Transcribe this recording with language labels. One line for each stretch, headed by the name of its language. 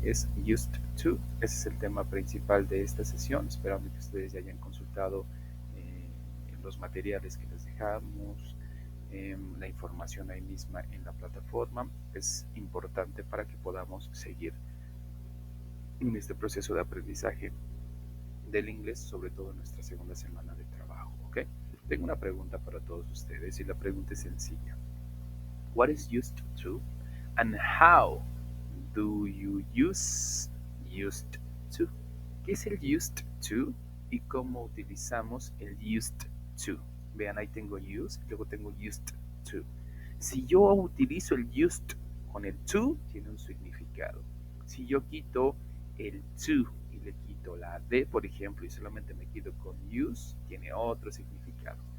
Spanish: Es Used to. Ese es el tema principal de esta sesión, esperando que ustedes ya hayan consultado los materiales que les dejamos, la información ahí misma en la plataforma. Es importante para que podamos seguir en este proceso de aprendizaje del inglés, sobre todo en nuestra segunda semana de trabajo, ¿ok? Tengo una pregunta para todos ustedes y la pregunta es sencilla.
English: What is used to and how do you use used to?
Spanish: ¿Qué es el used to y cómo utilizamos el used to? Vean, ahí tengo used, luego tengo used to. Si yo utilizo el used con el to, tiene un significado. Si yo quito el to y le quito la de, por ejemplo, y solamente me quedo con use, tiene otro significado.